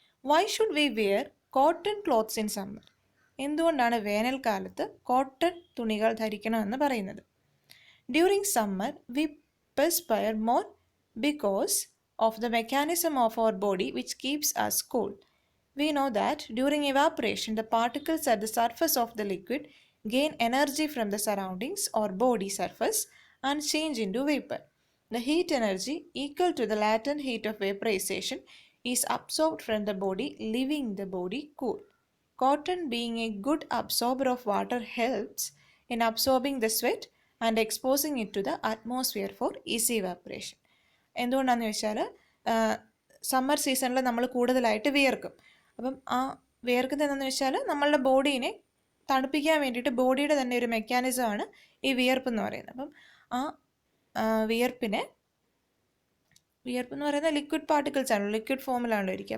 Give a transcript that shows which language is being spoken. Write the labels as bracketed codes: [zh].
[en] Why should we wear cotton clothes in summer? [ml] എന്തുകൊണ്ടാണ് വേനൽക്കാലത്ത് cotton തുണികൾ ധരിക്കണമെന്ന് പറയുന്നത്? [en] During summer we perspire more because of the mechanism of our body which keeps us cool. We know that during evaporation, the particles at the surface of the liquid gain energy from the surroundings or body surface and change into vapor. The heat energy equal to the latent heat of vaporization is absorbed from the body, leaving the body cool. Cotton, being a good absorber of water, helps in absorbing the sweat and exposing it to the atmosphere for easy evaporation. [ml] എന്തുകൊണ്ടാണെന്ന് വെച്ചാൽ summer സീസണിൽ നമ്മൾ കൂടുതലായിട്ട് വിയർക്കും. അപ്പം ആ വിയർക്കുന്നത് എന്താണെന്ന് വെച്ചാൽ നമ്മളുടെ ബോഡീനെ തണുപ്പിക്കാൻ വേണ്ടിയിട്ട് ബോഡിയുടെ തന്നെ ഒരു മെക്കാനിസമാണ് ഈ വിയർപ്പ് എന്ന് പറയുന്നത്. അപ്പം ആ വിയർപ്പ് എന്ന് പറയുന്നത് ലിക്വിഡ് പാർട്ടിക്കിൾസ് ആണല്ലോ, ലിക്വിഡ് ഫോമിലാണല്ലോ ഇരിക്കുക.